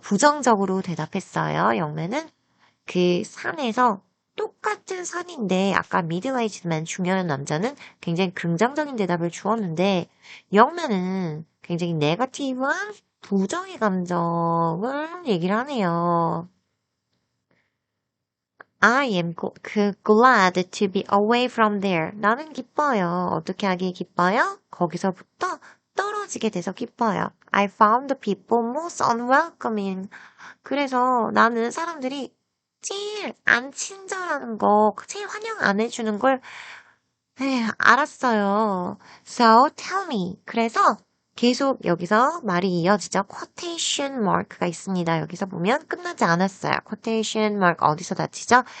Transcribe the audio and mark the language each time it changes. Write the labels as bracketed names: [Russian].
[Korean] 부정적으로 대답했어요. 영맨은 그 산에서 똑같은 산인데 아까 미드웨이즈맨 중요한 남자는 굉장히 긍정적인 대답을 주었는데 영맨은 굉장히 네거티브한 부정의 감정을 얘기를 하네요. [English] I am glad to be away from there. [Korean] 나는 기뻐요. 어떻게 하기에 기뻐요? 거기서부터 떨어지게 돼서 기뻐요. [English] I found the people most unwelcoming. [Korean] 그래서 나는 사람들이 제일 안 친절한 거, 제일 환영 안 해주는 걸 알았어요. [English] So tell me. [Korean] 그래서 계속 여기서 말이 이어지죠. quotation mark가 있습니다. 여기서 보면 끝나지 않았어요. quotation mark 어디서 닫히죠?